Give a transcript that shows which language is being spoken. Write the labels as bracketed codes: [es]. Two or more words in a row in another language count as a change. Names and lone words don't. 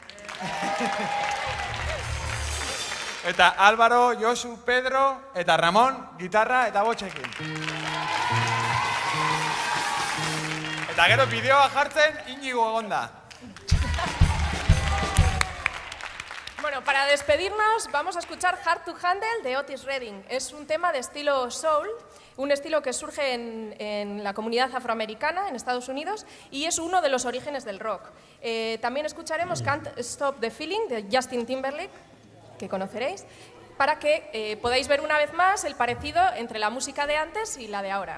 [eu] Eta Álvaro, Josu, Pedro eta Ramon, gitarra eta botxekin. Eta gero bideoa jartzen Inigo egonda. [es] Bueno, para despedirnos vamos a escuchar Hard to Handle de Otis Redding. Es un tema de estilo soul, un estilo que surge en la comunidad afroamericana en Estados Unidos y es uno de los orígenes del rock. También escucharemos Can't Stop the Feeling de Justin Timberlake, que conoceréis, para que podáis ver una vez más el parecido entre la música de antes y la de ahora.